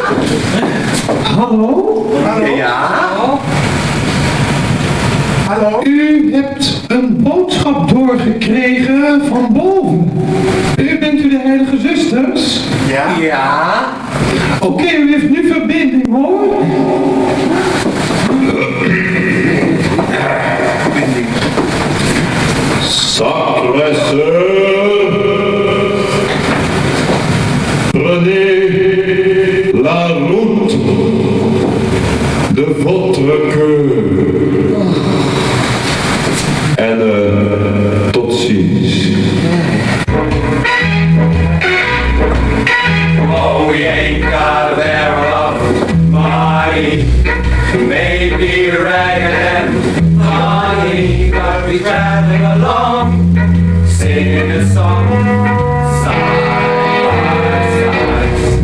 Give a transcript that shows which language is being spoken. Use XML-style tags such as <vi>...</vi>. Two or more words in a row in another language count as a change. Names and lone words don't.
<nl>Hallo? Ja? Hallo? U hebt een boodschap doorgekregen van boven. Bent u de heilige zusters? Ja? Ja? Oké, u heeft nu verbinding hoor.</nl> <fr>Sacre sœur, prenez la route de votre cœur.</fr> <nl>En tot ziens.</nl> <en>Oh, we ain't got a barrel of money. Maybe ragged and funny, but we traveling along, singing a song, side by side.</en>